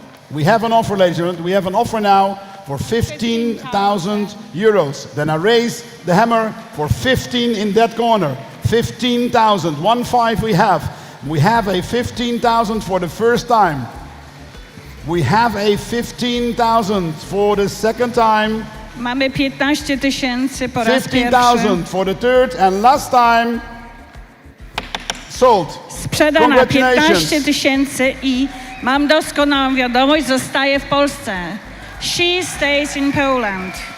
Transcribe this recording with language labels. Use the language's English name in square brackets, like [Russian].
[English] We have an offer, ladies and gentlemen. We have an offer now for 15,000 euros. Then I raise the hammer for 15 in that corner. 15,000. 1-5 we have. We have a 15,000 for the first time. We have a 15,000 for the second time. [Polish] Mamy 15 tysięcy po raz pierwszy. [English] 15,000 for the third and last time. Sold. [Polish] Sprzedana [English] Congratulations. [Polish] 15 tysięcy i mam doskonałą wiadomość, zostaje w Polsce. [English] She stays in Poland.